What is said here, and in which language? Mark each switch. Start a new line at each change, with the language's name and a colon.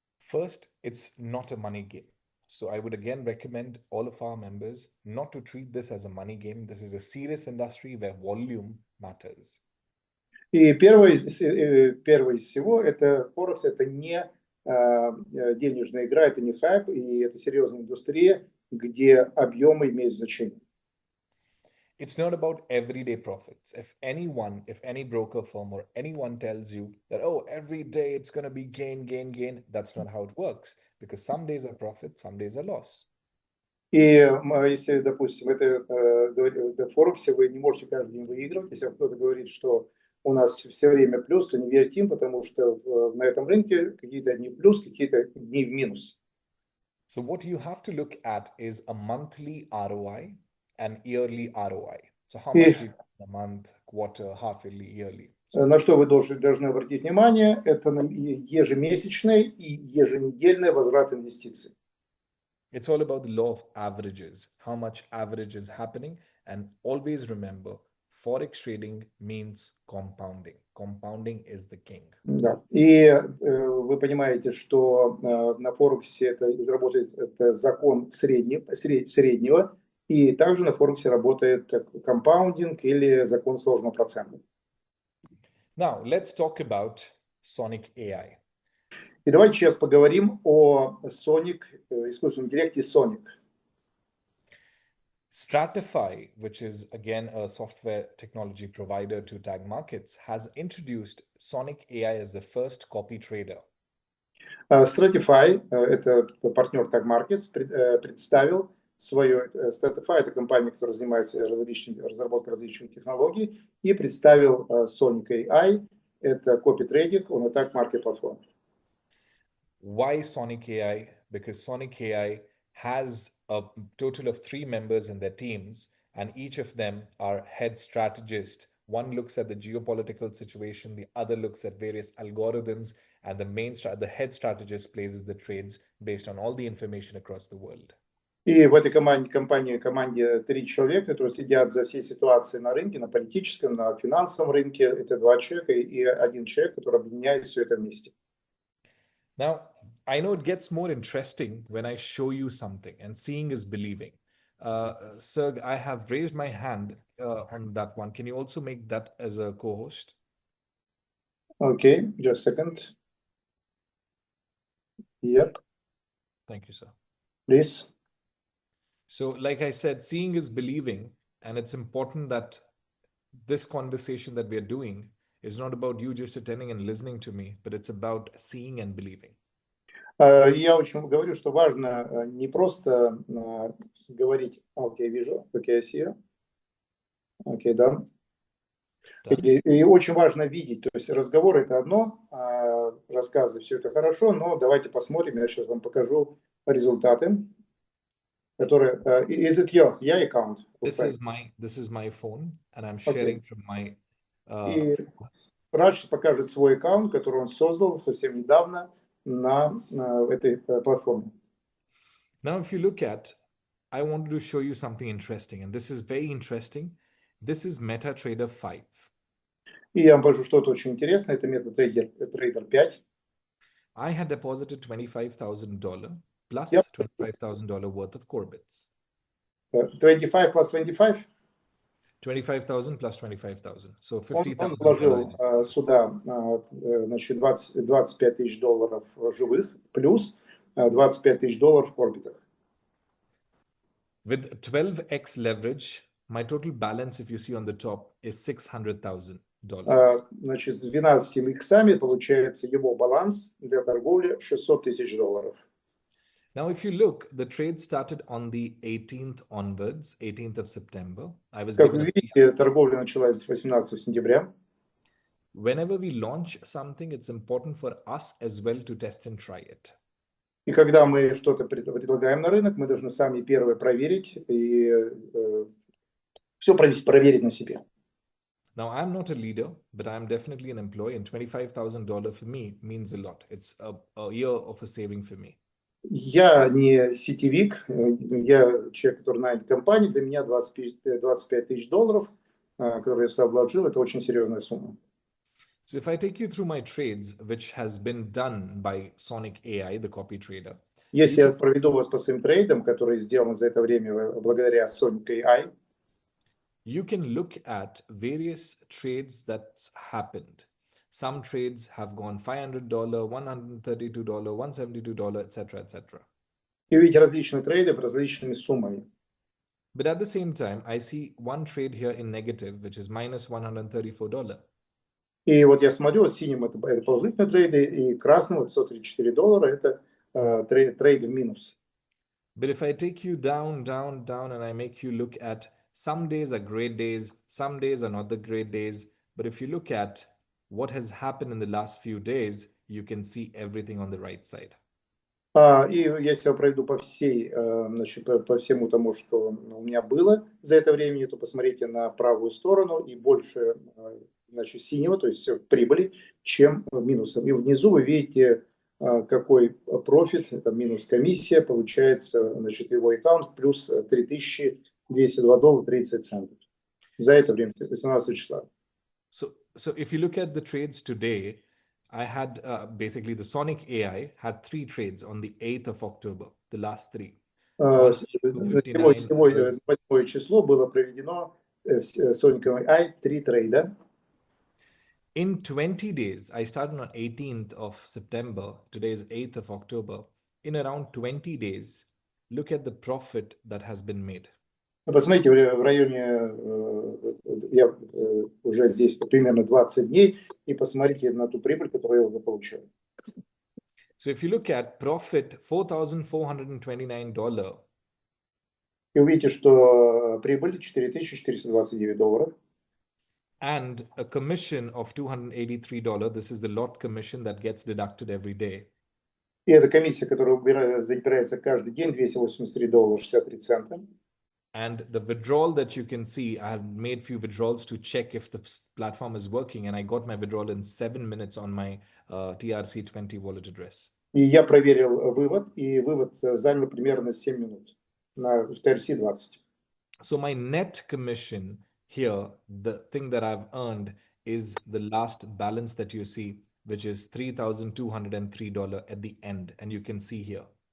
English: First, it's not a money game. So I would again recommend all of our members not to treat this as a money game. This is a serious industry where volume matters.
Russian: И первое из всего, это Форекс, это не денежная игра, это не хайп, и это серьезная индустрия, где объемы имеют значение.
English: It's not about everyday profits. If any broker firm or anyone tells you that, oh, every day it's going to be gain, that's not how it works. Because some days are profit, some days are loss.
Russian: И если, допустим, в Форексе вы не можете каждый день выигрывать, если кто-то говорит, что у нас все время плюс, то не верьте им, потому что на этом рынке какие-то дни плюс, какие-то дни в минус.
English: So what you have to look at is a monthly ROI and yearly ROI. So how much do you get in a month, quarter, half yearly, yearly?
Russian: На что вы должны обратить внимание, это ежемесячный и еженедельный возврат инвестиций.
English: It's all about the law of averages, how much average is happening. And always remember, Forex trading means compounding. Compounding is the king.
Russian: Да. И вы понимаете, что на Форексе это закон среднего, и также на Форексе работает компаундинг или закон сложного процента.
English: Now, let's talk about Sonic AI.
Russian: И давайте сейчас поговорим о искусственном интеллекте Sonic.
English: Stratify, which is again a software technology provider to tag markets, has introduced Sonic AI as the first copy trader.
Russian: Stratify, это партнер Tag Markets, представил свою... Stratify — это компания, которая занимается разработкой различных технологий, и представил Sonic AI, это копи-трейдинг на Tag Market платформе.
English: Why Sonic AI? Because Sonic AI has a total of 3 members in their teams, and each of them are head strategists. One looks at the geopolitical situation, the other looks at various algorithms, and the head strategist places the trades based on all the information across the world.
Russian: И в этой команде 3 человека, которые следят за всей ситуацией на рынке, на политическом, на финансовом рынке. Это 2 человека и 1 человек, который объединяет все это вместе.
English: Now, I know it gets more interesting when I show you something, and seeing is believing. Serg, I have raised my hand on that one. Can you also make that as a co-host? Okay, just a second. Yep. Thank you, sir. Please. So, like I said, seeing is believing, and it's important that this conversation that we are doing is not about you just attending and listening to me, but it's about seeing and believing.
Russian: Я очень говорю, что важно не просто говорить, окей, вижу, окей,
English: I see you.
Russian: Окей, да. И очень важно видеть, то есть разговор — это одно, рассказы — все это хорошо, но давайте посмотрим, я сейчас вам покажу результаты, которые...
English: Is it your account? This is my phone, and I'm sharing from my
Russian: И Радж покажет свой аккаунт, который он создал совсем недавно на этой платформе.
English: Now, if you look at, I wanted to show you something interesting, and this is very interesting. This is MetaTrader 5.
Russian: И я вам покажу что-то очень интересное. Это MetaTrader 5.
English: I had deposited $25,000 plus $25,000 worth of CORBITs. 25 plus 25? 25,000 plus 25,000. So 50,000.
Russian: Он вложил сюда, значит, $25,000 живых плюс $25,000 в корбитах.
English: With 12x leverage, my total balance, if you see on the top, is $600,000.
Russian: Значит, с 12 иксами получается его баланс для торговли $600,000.
English: Now, if you look, the trade started on the 18th onwards, 18th of September.
Russian: Как вы видите, торговля началась с 18 сентября.
English: Whenever we launch something, it's important for us as well to test and try it.
Russian: И когда мы что-то предлагаем на рынок, мы должны сами первые проверить и все проверить на себе.
English: Now, I'm not a leader, but I'm definitely an employee, and $25,000 for me means a lot. It's a year of a saving for me.
Russian: Я не сетевик, я человек, который нанят в компании. Для меня $25,000, которые я сюда вложил, это очень серьезная сумма.
English: So if I take you through my trades, which has been done by Sonic AI, the copy trader.
Russian: Если я проведу вас по своим трейдам, которые сделаны за это время благодаря Sonic AI,
English: you can look at various trades that's happened. Some trades have gone $500, $132, $172, etc., etc.
Russian: И видите различные трейды различными суммами.
English: But at the same time, I see one trade here in negative, which is minus $134.
Russian: И вот я смотрю, вот синим это положительные трейды, и красным $134 это трейды в минус.
English: But if I take you down, down, down, and I make you look at some days are great days, some days are not the great days. But if you look at what has happened in the last few days, you can see everything on the right side.
Russian: И если я пройду по значит, по всему тому, что у меня было за это время, то посмотрите на правую сторону и больше, значит, синего, то есть прибыли, чем минусом. И внизу вы видите, какой профит, это минус комиссия, получается, значит, его аккаунт плюс $32.30 за это время, 18 числа.
English: So if you look at the trades today, I had basically the Sonic AI had 3 trades on the 8th of October, the last 3.
Russian: Сегодня, 8 число, было проведено Sonic AI 3 трейда.
English: In 20 days, I started on 18th of September. Today is 8th of October. In around 20 days, look at the profit that has been made.
Russian: Посмотрите, в районе, я уже здесь примерно 20 дней, и посмотрите на ту прибыль, которую я уже получил.
English: So if you look at profit, $4,429.
Russian: И увидите, что прибыль $4,429.
English: And a commission of $283. This is the lot commission that gets deducted every day.
Russian: И это комиссия, которая забирается каждый день, $283.63.
English: And the withdrawal that you can see, I have made few withdrawals to check if the platform is working, and I got my withdrawal in 7 minutes on my TRC20 wallet address.
Russian: И я проверил вывод, и вывод занял примерно 7 минут на TRC20.
English: So my net commission here, the thing that I've earned is the last balance that you see, which is $3,203 at the end, and you can see here.